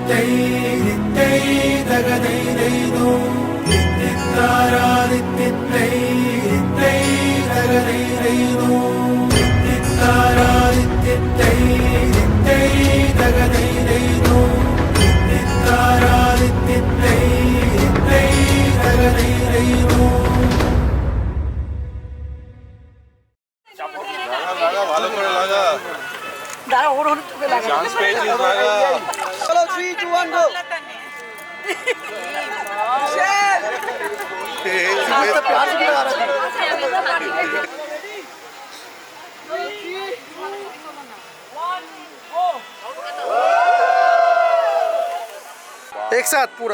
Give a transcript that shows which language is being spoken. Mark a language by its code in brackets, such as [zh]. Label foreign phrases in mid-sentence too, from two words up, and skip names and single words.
[bn] దిత్తై దగదైదైదో దిత్తారా దిత్తై దిత్తై దగదైదైదో దిత్తారా దిత్తై దిత్తై దగదైదైదో దిత్తారా దిత్తై దిత్తై దగదైదైదో ভালো করে লাগা দাঁড়া ওর ওর চোখে লাগা চান্স পেয়েছিস লাগা চলো 3 2 1 গো [hi] आस्ते प्यार से लगा रहा है एक साथ पूरा